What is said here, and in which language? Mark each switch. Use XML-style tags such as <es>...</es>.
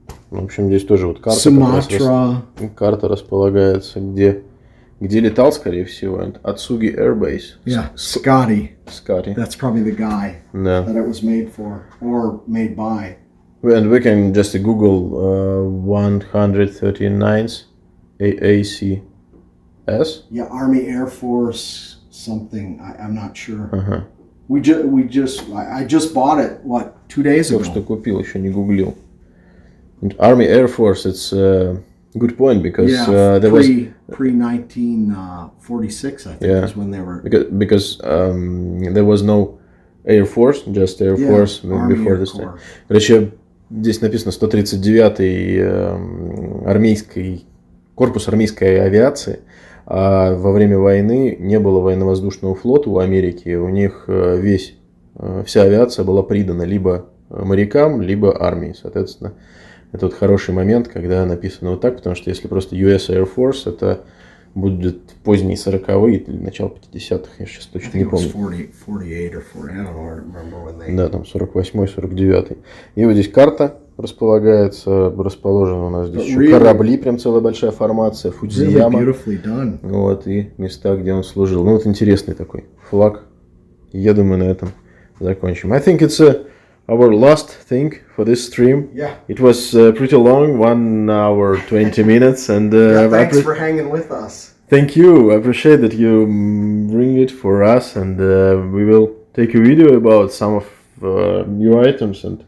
<ru>В общем, здесь тоже вот карта.</ru> <en>Sumatra.</en> <ru>Карта располагается, где летал, скорее всего.</ru> <en>Atsugi Air Base. Yeah, Scotty. Scotty. That's probably the guy</en> <ru>Да.</ru> <en>that it was made for or made by. And we can just Google 139th AACS. Yeah, Army Air Force something. I'm not sure.</en> <ru>Ага.</ru> <en>I just bought it 2 days ago.</en> <ru>Только что купил, еще не гуглил.</ru> <en>And Army Air Force, it's a good point because there was pre 1946, I think, is when they were. Because there was no Air Force, just Air Force before this time.</en> <ru>Короче, здесь написано 139-й корпус армейской авиации. А во время войны не было военно-воздушного флота у Америки. У них вся авиация была придана либо морякам, либо армии. Соответственно, это вот хороший момент, когда написано вот так, потому что если просто US Air Force, это будет поздние 40-е или начало 50-х, я сейчас точно не помню.</ru> <en>48 or 40, I don't remember when they...</en> <ru>Да, там 48-й, 49-й. И вот здесь карта расположена у нас здесь еще корабли, прям целая большая формация, Фудзияма. Вот, и места, где он служил. Ну вот интересный такой флаг. Я думаю, на этом закончим.</ru> <en>I think it's our last thing for this stream. Yeah. It was pretty long, 1 hour 20 minutes, and thanks for hanging with us. Thank you. I appreciate that you bring it for us, and we will take a video about some of new items, and</en>